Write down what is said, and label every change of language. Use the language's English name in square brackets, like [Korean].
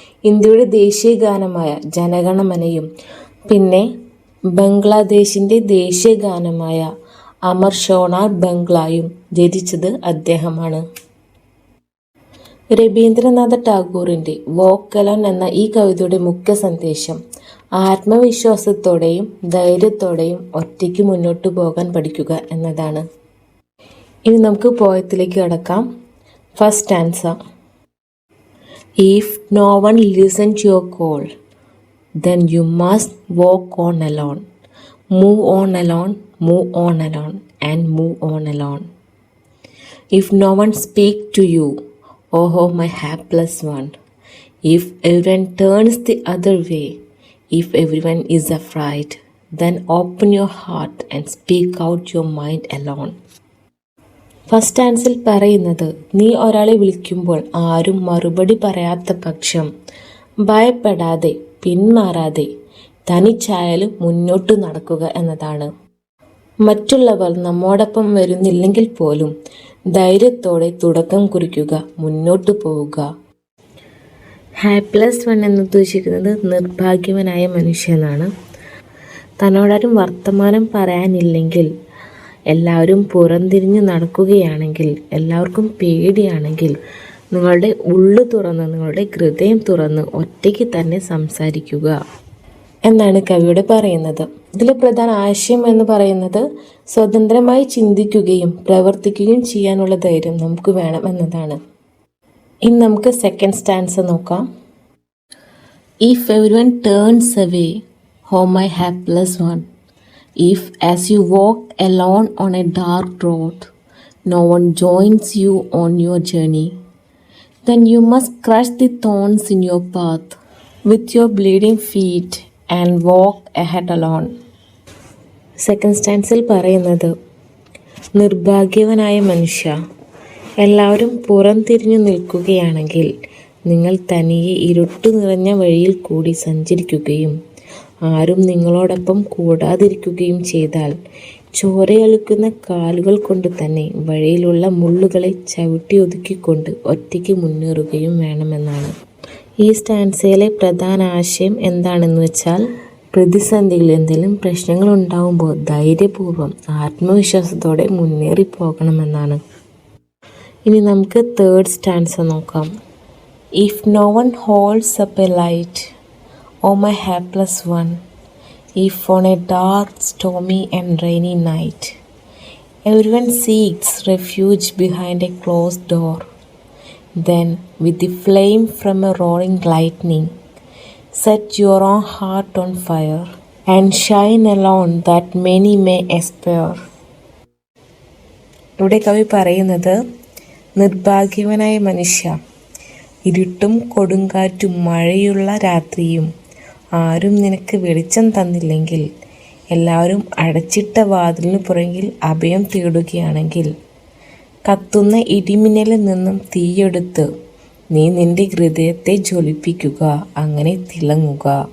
[Malayalam] ഇന്ത്യയുടെ ദേശീയ ഗാനമായ ജനഗണമനയും പിന്നെ ബംഗ്ലാദേശിൻ്റെ ദേശീയ ഗാനമായ അമർ ഷോണാർ ബംഗ്ലായും രചിച്ചത് അദ്ദേഹമാണ്. രവീന്ദ്രനാഥ ടാഗോറിൻ്റെ വാക്ക് അലോൺ എന്ന ഈ കവിതയുടെ മുഖ്യ സന്ദേശം ആത്മവിശ്വാസത്തോടെയും ധൈര്യത്തോടെയും ഒറ്റയ്ക്ക് മുന്നോട്ട് പോകാൻ പഠിക്കുക എന്നതാണ്. ഇനി നമുക്ക് പോയത്തിലേക്ക് കടക്കാം. [English] First answer: If no one listens to your call, then you must walk on alone. Move on alone, move on alone, and move on alone. If no one speaks to you, oh my hapless one. If everyone turns the other way, if everyone is afraid, then open your heart and speak out your mind alone. [Malayalam] First ആൻസറിൽ പറയുന്നത്, നീ ഒരാളെ വിളിക്കുമ്പോൾ ആരും മറുപടി പറയാത്ത പക്ഷം ഭയപ്പെടാതെ പിന്മാറാതെ തനിച്ചായാലും മുന്നോട്ട് നടക്കുക എന്നതാണ്. മറ്റുള്ളവർ നമ്മോടൊപ്പം വരുന്നില്ലെങ്കിൽ പോലും ധൈര്യത്തോടെ തുടക്കം കുറിക്കുക, മുന്നോട്ട് പോവുക. ഹാപ്ലെസ് വൺ എന്ന് ഉദ്ദേശിക്കുന്നത് നിർഭാഗ്യവനായ മനുഷ്യനാണ്. തന്നോടാരും വർത്തമാനം പറയാനില്ലെങ്കിൽ, എല്ലാവരും പുറംതിരിഞ്ഞ് നടക്കുകയാണെങ്കിൽ, എല്ലാവർക്കും പേടിയാണെങ്കിൽ, നിങ്ങളുടെ ഉള്ളു തുറന്ന്, നിങ്ങളുടെ ഹൃദയം തുറന്ന് ഒറ്റയ്ക്ക് തന്നെ സംസാരിക്കുക എന്നാണ് കവിയോട് പറയുന്നത്. ഇതിലെ പ്രധാന ആശയം എന്ന് പറയുന്നത് സ്വതന്ത്രമായി ചിന്തിക്കുകയും പ്രവർത്തിക്കുകയും ചെയ്യാനുള്ള ധൈര്യം നമുക്ക് വേണം എന്നതാണ്. ഇനി നമുക്ക് സെക്കൻഡ് സ്റ്റാൻസ നോക്കാം. [English] If everyone turns away, oh my hapless one. If as you walk alone on a dark road, no one joins you on your journey, then you must crush the thorns in your path with your bleeding feet and walk ahead alone. [Malayalam] Second സ്റ്റാൻസിൽ പറയുന്നത്, നിർഭാഗ്യവനായ മനുഷ്യ, എല്ലാവരും പുറം തിരിഞ്ഞു നിൽക്കുകയാണെങ്കിൽ നിങ്ങൾ തനിയെ ഇരുട്ട് നിറഞ്ഞ വഴിയിൽ കൂടി സഞ്ചരിക്കുകയും ആരും നിങ്ങളോടൊപ്പം കൂടാതിരിക്കുകയും ചെയ്താൽ ചോരയൊലിക്കുന്ന കാലുകൾ കൊണ്ട് തന്നെ വഴിയിലുള്ള മുള്ളുകളെ ചവിട്ടി ഒതുക്കിക്കൊണ്ട് ഒറ്റയ്ക്ക് മുന്നേറുകയും വേണമെന്നാണ്. ഈ സ്റ്റാൻസയിലെ പ്രധാന ആശയം എന്താണെന്ന് വെച്ചാൽ, പ്രതിസന്ധികളിൽ എന്തെങ്കിലും പ്രശ്നങ്ങൾ ഉണ്ടാകുമ്പോൾ ധൈര്യപൂർവ്വം ആത്മവിശ്വാസത്തോടെ മുന്നേറിപ്പോകണമെന്നാണ്. ഇനി നമുക്ക് തേർഡ് സ്റ്റാൻസ നോക്കാം. [English] If no one holds up a light, oh my hapless one. If on a dark, stormy and rainy night, everyone seeks refuge behind a closed door, then with the flame from a roaring lightning, set your own heart on fire and shine alone that many may aspire. [Malayalam] ഇവിടെ കവി പറയുന്നത്, നിർഭാഗ്യവനായ മനുഷ്യ, ഇരുട്ടും കൊടുങ്കാറ്റും മഴയുള്ള രാത്രിയും ആരും നിനക്ക് വെളിച്ചം തന്നില്ലെങ്കിൽ, എല്ലാവരും അടച്ചിട്ട വാതിലിന് പുറകിൽ അഭയം തേടുകയാണെങ്കിൽ, കത്തുന്ന ഇടിമിന്നലിൽ നിന്നും തീയെടുത്ത് നീ നിന്റെ ഹൃദയത്തെ ജ്വലിപ്പിക്കുക, അങ്ങനെ തിളങ്ങുക.